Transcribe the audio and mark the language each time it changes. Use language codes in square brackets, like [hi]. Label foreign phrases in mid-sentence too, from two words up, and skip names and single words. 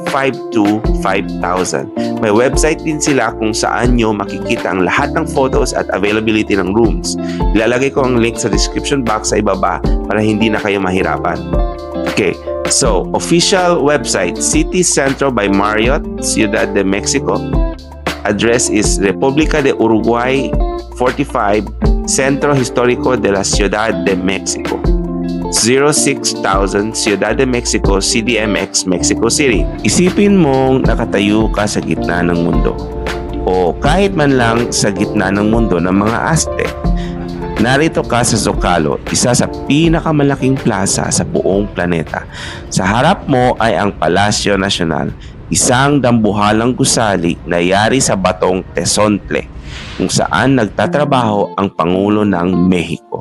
[tl] May website din sila kung saan nyo makikita ang lahat ng photos at availability ng rooms. Ilalagay ko ang link sa [en] description box [tl] sa ibaba para hindi na kayo mahirapan. [en] Okay, so official website, City Centro by Marriott, Ciudad de Mexico. Address is República de Uruguay 45, Centro Histórico de la Ciudad de Mexico. 06,000 Ciudad de Mexico, CDMX, Mexico City. [tl] Isipin mong nakatayo ka sa gitna ng mundo o kahit man lang sa gitna ng mundo ng mga Aztec. Narito ka sa Zocalo, isa sa pinakamalaking plaza sa buong planeta. Sa harap mo ay ang Palasyo Nacional, isang dambuhalang gusali na yari sa batong Tezontle, kung saan nagtatrabaho ang Pangulo ng Mexico.